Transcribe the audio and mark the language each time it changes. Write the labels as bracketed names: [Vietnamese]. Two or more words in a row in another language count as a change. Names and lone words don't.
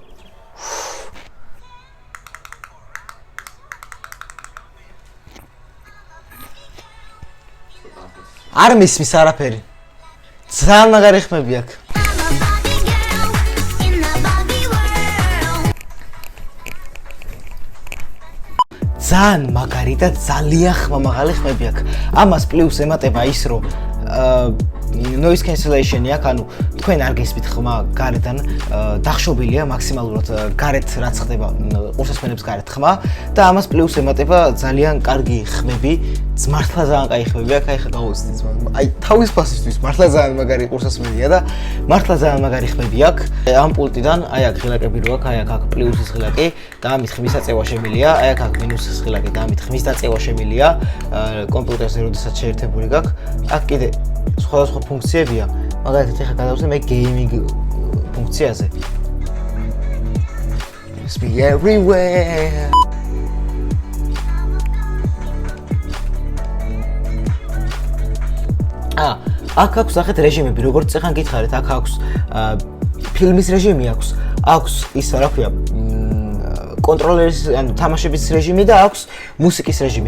[Georgian] არ მისმის არაფერი. ძალიან მაგარი ხმები აქვს. ძალიან მაგარი და ძალიან ხმამაღალი ხმები აქვს. ამას პლუს ემატება ის, რომ [English] noise cancellation-ი [Georgian] აქვს, ანუ თქვენ არ გესმით ხმა გარედან, დახშობილია მაქსიმალურად გარეთ რაც ხდება ყურსასმენებს გარეთ ხმა და ამას პლუს ემატება ძალიან კარგი ხმები, მართლა ძალიან კაი ხმები აქვს, აი ხა გავუცდით, აი თავის ფასისთვის მართლა ძალიან მაგარი ყურსასმენია და მართლა ძალიან მაგარი ხმები აქვს. ამ პულტიდან აი აქ ღილაკები რო აქვს, აი აქ პლუსის ღილაკი და ამით ხმის აწევა შემილია, აი აქ მინუსის ღილაკი და ამით ხმის დაწევა შემილია კომპიუტერზე როდესაც შეერთებული გაქვს. აქ კიდე სხვადასხვა ფუნქციებია, მაგალითად ახლა გადავწყვეტ მე გეიმინგ ფუნქციაზე. [English] It's be everywhere. [Georgian] აქ აქვს ახეთ რეჟიმები, როგორც წეხან გითხარით, აქ აქვს ფილმის რეჟიმი აქვს ის რა ქვია კონტროლერის, ანუ თამაშების რეჟიმი და აქვს მუსიკის რეჟიმი.